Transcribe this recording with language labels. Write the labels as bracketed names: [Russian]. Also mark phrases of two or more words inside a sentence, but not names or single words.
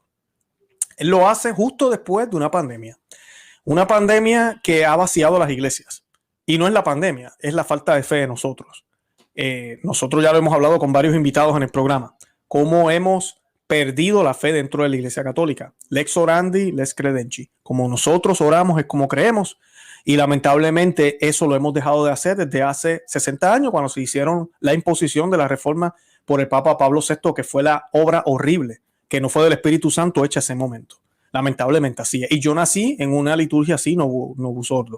[Spanish] Él lo hace justo después de una pandemia que ha vaciado las iglesias. Y no es la pandemia, es la falta de fe de nosotros. Nosotros ya lo hemos hablado con varios invitados en el programa, cómo hemos perdido la fe dentro de la Iglesia Católica. [Latin] Lex orandi, lex credenci. [Spanish] Como nosotros oramos es como creemos. Y lamentablemente eso lo hemos dejado de hacer desde hace 60 años, cuando se hicieron la imposición de la reforma por el Papa Pablo VI, que fue la obra horrible, que no fue del Espíritu Santo hecha ese momento. Lamentablemente así es. Y yo nací en una liturgia así, no sordo.